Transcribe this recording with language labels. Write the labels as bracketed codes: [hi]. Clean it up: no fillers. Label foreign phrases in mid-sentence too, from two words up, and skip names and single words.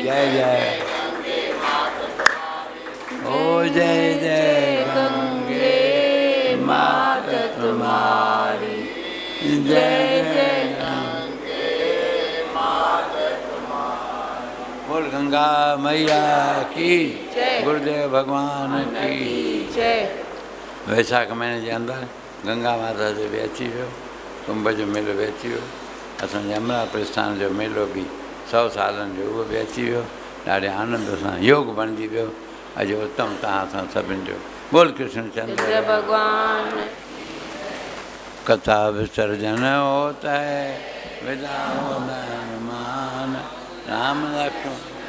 [hi] जय जय, ओ जय जय गंगे मात तुम्हारी, जय जय गंगे मात तुम्हारी। बोल गंगा मैया की जय, गुरुदेव भगवान की जय। [sd] वैशाख महीने के अंदर गंगा माता से भी अची वियो, कुंभ जो मेलो बि अची वियो, असांजे अमरापुर स्थान जो मेलो बि 100 सालनि जो उहो बि अची वियो। ॾाढे आनंद सां योग बणिजी वियो। अॼु उत्तम तव्हां सां सभिनि जो बोल कृष्ण चंद्र [hi] भगवान। कथा विसर्जन होता है, विदा होता है हनुमान, राम लक्ष्मण।